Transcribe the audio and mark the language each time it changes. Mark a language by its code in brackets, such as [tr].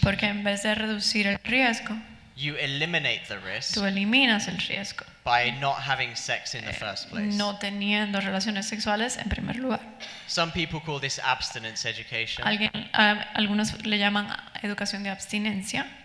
[es] porque en vez de reducir el riesgo, [en] you eliminate the risk. [es] Tú eliminas el riesgo. [en] By not having sex in the first place. [es] No teniendo relaciones sexuales en primer lugar. [en] Some people call this abstinence education. [es] Algunos le llaman educación de abstinencia.